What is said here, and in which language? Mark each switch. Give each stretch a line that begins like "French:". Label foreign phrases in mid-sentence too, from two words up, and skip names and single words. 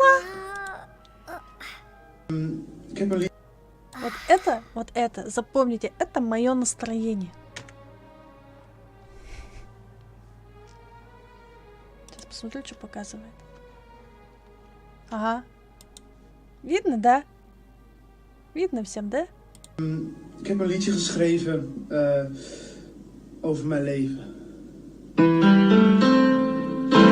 Russian: Вот это, запомните, это мое настроение. Сейчас посмотрю, что показывает. Ага. Видно, да? Видно всем, да?
Dutch: Ik heb een liedje geschreven over mijn leven.